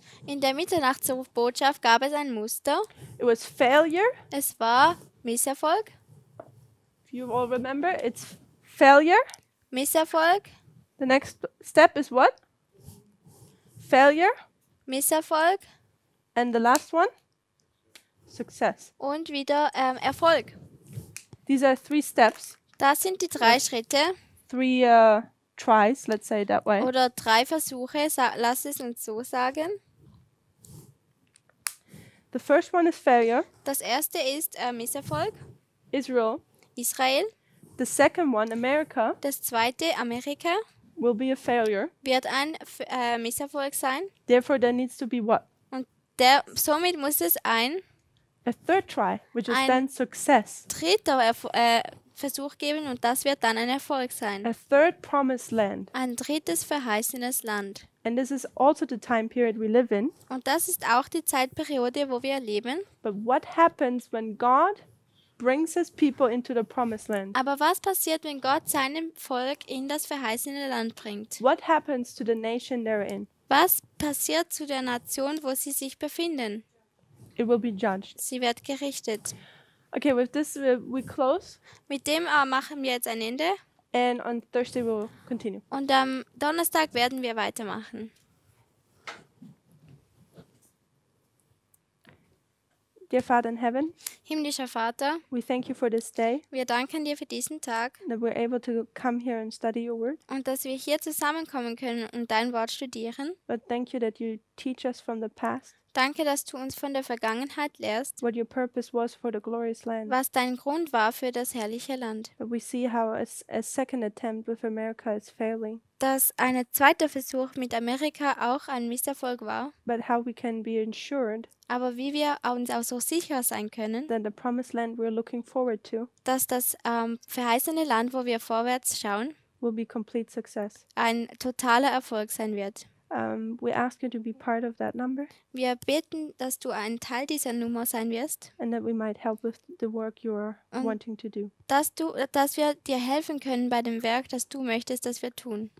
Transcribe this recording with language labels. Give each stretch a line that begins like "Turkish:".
German: in der Mitternachtsbotschaft gab es ein Muster.
English: It was failure.
German: Es war Misserfolg,
English: If you all remember, it's failure.
German: Misserfolg,
English: The next step is what? Failure.
German: Misserfolg
English: And the last one? Success.
German: und wieder Erfolg.
English: These are 3 steps,
German: Das sind die 3 Schritte
English: 3 tries, let's say it that way.
German: oder 3 Versuche, lass es uns so sagen.
English: The first one is failure,
German: Das erste ist Misserfolg,
English: Israel.
German: Israel.
English: The second one, America,
German: Das zweite, Amerika,
English: will be a failure.
German: wird ein Misserfolg sein.
English: Therefore, there needs to be what?
German: Und somit muss es ein
English: A third try, which is
German: Ein-
English: then success.
German: dritter Versuch geben und das wird dann ein Erfolg sein.
English: A third promised land.
German: Ein drittes verheißenes Land.
English: And this is also the time period we live in.
German: Und das ist auch die Zeitperiode, wo wir leben.
English: But what happens when God brings his people into the promised land?
German: Aber was passiert, wenn Gott seinem Volk in das verheißene Land bringt?
English: What happens to the nation they're in?
German: Was passiert zu der Nation, wo sie sich befinden?
English: It will be judged.
German: Sie wird gerichtet.
English: Okay, with this, we close.
German: Mit dem machen wir jetzt ein Ende.
English: And on Thursday, we'll continue.
German: Und am Donnerstag werden wir weitermachen.
English: Dear Father in heaven,
German: Himmlischer Vater,
English: we thank you for this day,
German: wir danken dir für diesen Tag
English: that we're able to come here and study your word.
German: und dass wir hier zusammenkommen können und dein Wort studieren.
English: But thank you that you teach us from the past
German: Danke, dass du uns von der Vergangenheit lehrst,
English: what your purpose was for the glorious land.
German: was dein Grund war für das herrliche Land.
English: That we see how a second attempt with America is failing,
German: Dass ein zweiter Versuch mit Amerika auch ein Misserfolg war,
English: but how we can be ensured
German: aber wie wir uns auch so sicher sein können,
English: that the promised land we're looking forward to
German: dass das verheißene Land, wo wir vorwärts schauen,
English: will be complete success.
German: ein totaler Erfolg sein wird.
English: We ask you to be part of that number
German: Wir beten, dass du ein Teil dieser Nummer sein wirst,
English: and that we might help with the work you are wanting to do.
German: dass wir dir helfen können bei dem Werk, das du möchtest, dass wir tun.